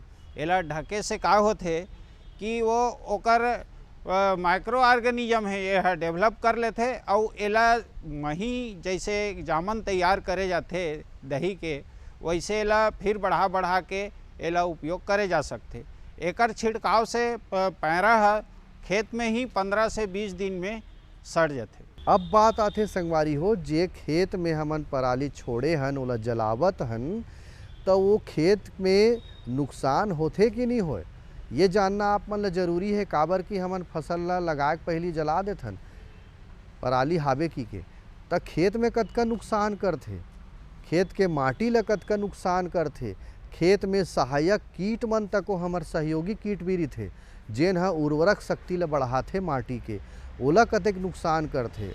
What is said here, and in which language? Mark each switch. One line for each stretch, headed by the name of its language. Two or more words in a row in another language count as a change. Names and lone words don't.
Chhattisgarhi: एला ढके से का होते कि वो ओकर
English: micro organism
Chhattisgarhi: है ये डेवलप कर लेते और एला मही जैसे जामन तैयार करे जाते दही के, वैसे एला फिर बढ़ा के एला उपयोग करे जा सकते। एकर छिड़काव से पैरा खेत में ही 15 से 20 दिन में सड़ जाते। अब बात आथे संगवारी हो, जे खेत में हमन पराली छोड़े हन ओला जलावत हन, तो वो खेत में नुकसान होथे कि नहीं होए, ये जानना आप मन ला जरूरी है। काबर कि हमन फसल ला लगाए पहली जला देथन पराली हावे की के, त खेत में कतका नुकसान करथे, खेत के माटी ला कतका नुकसान करथे, खेत में सहायक कीट मन तको हमर सहयोगी कीट भी रथे जेन हा उर्वरक शक्ति ला बढ़ाथे माटी के, ओला कतेक नुकसान करथे।